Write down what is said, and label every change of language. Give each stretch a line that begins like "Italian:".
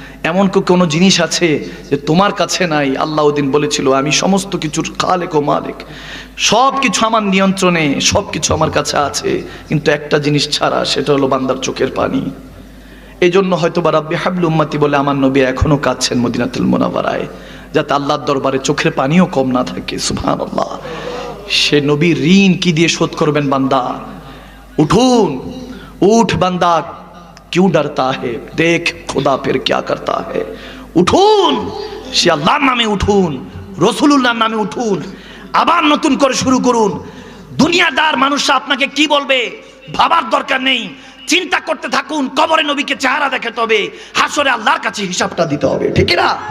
Bangla: এমন কোনো জিনিস আছে যে তোমার কাছে নাই? আল্লাহ ওদিন বলেছিল আমি সমস্ত কিছুর খালেক ও মালিক, সব কিছু আমার নিয়ন্ত্রণে, সব কিছু আমার কাছে আছে, কিন্তু একটা জিনিস ছাড়া, সেটা হলো বান্দার চোখের পানি। এই জন্য হয়তো বা রাব্বি হাবলি উম্মতি বলে আমার নবী এখনো কাঁদছেন মদিনাতুল মুনাওয়ারায়, যাতে আল্লাহর দরবারে চোখের পানিও কম না থাকে। সুবহানাল্লাহ, সে নবীর ঋণ কি দিয়ে শোধ করবেন বান্দা? উঠুন, উঠ বান্দা,
Hindi: क्यों डरता है, देख खुदा फिर क्या करता है।
Bangla: উঠুন, সে আল্লাহর নামে উঠুন, রাসূলুল্লাহর নামে উঠুন, আবার নতুন করে শুরু করুন। দুনিয়াদার মানুষরা আপনাকে কি বলবে ভাবার দরকার নেই, চিন্তা করতে থাকুন। কবরে নবীকে চেহারা দেখাতে হবে, হাসরে আল্লাহর কাছে হিসাবটা দিতে হবে, ঠিক না?